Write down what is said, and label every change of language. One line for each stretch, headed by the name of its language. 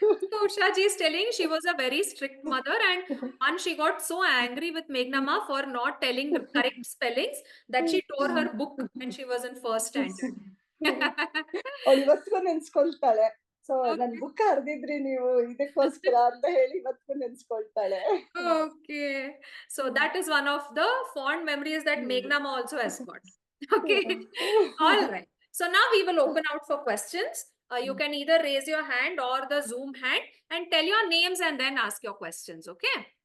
English: So Usha ji is telling she was a very strict mother, and once she got so angry with Meghnama for not telling the correct spellings that she tore her book when she was in first standard.
Kannada: ಅವಳು ಇವತ್ತಿಗೂ ನೆನ್ಸ್ಕೊಳ್ತಾಳೆ. So ನನ್ book ಹರಿದಿದ್ರಿ ನೀವು ಇದಕ್ಕೋಸ್ಕರ ಅಂತ ಹೇಳಿ ಇವತ್ತಿಗೂ ನೆನ್ಸ್ಕೊಳ್ತಾಳೆ.
English: Okay, so that is one of the fond memories that Meghnama also has got. Okay. All right, so now we will open out for questions. You can either raise your hand or the Zoom hand and tell your names and then ask your questions. Okay.